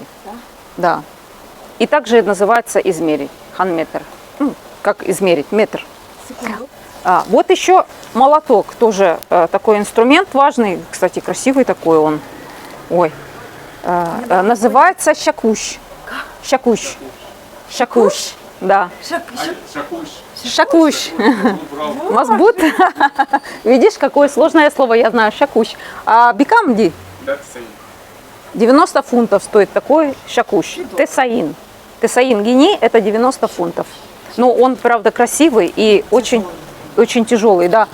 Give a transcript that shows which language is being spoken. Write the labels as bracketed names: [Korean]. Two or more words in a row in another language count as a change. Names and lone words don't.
[Russian] Да. И также называется измерить, ханметр. Ну, как измерить, метр. Секунду. Вот еще молоток, тоже такой инструмент важный, кстати, красивый такой он. Ой. Называется щакуш. Щакуш. Щакуш. Да. [Arabic] شاكوش. مظبوط. [Russian] Видишь, какое сложное слово, я знаю, шакуш. [Arabic] А بكام دي? [Russian] 90 фунтов стоит такой шакуш. [Arabic] تسعين. تسعين جنيه [Russian] это 90 фунтов. Но он, правда, красивый и очень, очень тяжелый, да.